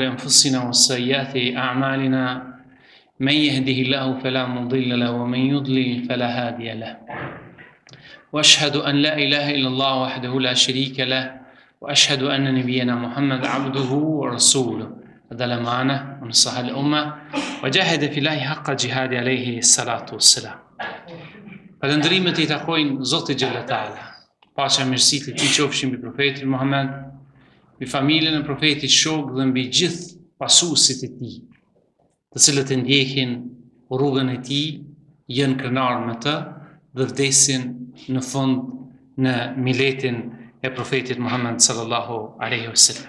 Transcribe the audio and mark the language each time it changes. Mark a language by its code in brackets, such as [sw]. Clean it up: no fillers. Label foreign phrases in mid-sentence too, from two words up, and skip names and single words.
[ar] أنفسنا وسيئات أعمالنا من يهده الله فلا مضل له ومن يضلل فلا هادي له وأشهد أن لا إله إلا الله وحده لا شريك له وأشهد أن نبينا محمد عبده ورسوله أدل معنا ونصح الأمة وجاهد في الله حق جهاد عليه الصلاة والسلام. [sq] Falëndrimet I takojnë Zotit [ar] جل وتعالى. [sq] Paqja e mirësitë e Tij qofshin mbi profetin Muhammed, mbi familjen e profetit shok dhe mbi gjithë pasuesit e tij, të cilët e ndjekin rrugën e tij, janë krenarë me të dhe vdesin në fund në miletin e profetit Muhammed [ar] صلى الله عليه وسلم.